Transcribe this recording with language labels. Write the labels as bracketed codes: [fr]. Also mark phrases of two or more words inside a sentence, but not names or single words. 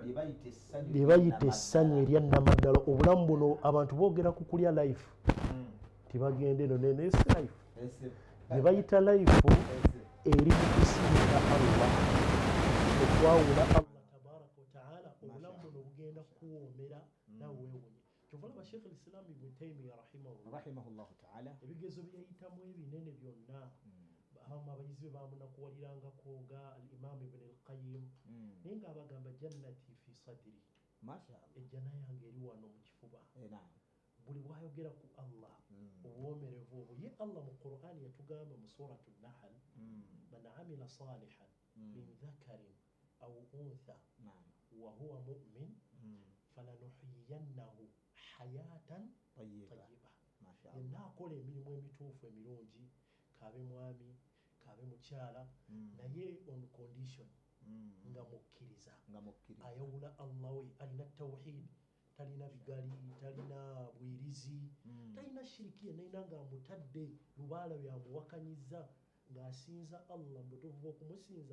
[lg] lye bayita essanyu erya nnamaddala. Obulamu buno abantu boogera ku kulya life, tibagende eno nene esi life, lye bayita life eri mu kusinga Allah, okwawula [ar] الله تبارك وتعالى. [lg] Obulamu buno bugenda kuwoomera nawe weewunye. Kyova laba Sheikh al-Islam Ibn Taymiyyah [ar] رحمه الله تعالى [lg] ebigezo bye yayitamu ebinene byonna abayizi be bamunakuwalirangako nga al-Imam Ibn al-Qayyim, naye ng'abagamba [ar] جنتي في صدري, [lg] ejjana yange eri wano mu kifuba. Buli bwayogera ku Allah obuwoomerevu obwo, ye Allah mu Qur'ani yatugamba mu suratu Nahl, [ar] من عمل صالحا من ذكر أو أنثى وهو مؤمن فلنحيينه حياة طيبة. [lg] Yenna akola emirimu emituufu emirungi, kaabe mwami kaabe mukyala, naye [en] on condition [lg] nga mukkiriza, ayawula Allah we, alina tawhid, talina bigali, talina bwirizi, talina shiriki yenna nga amutadde lubaala byamuwakanyiza ng'asinza Allah mbutuufu okumusinza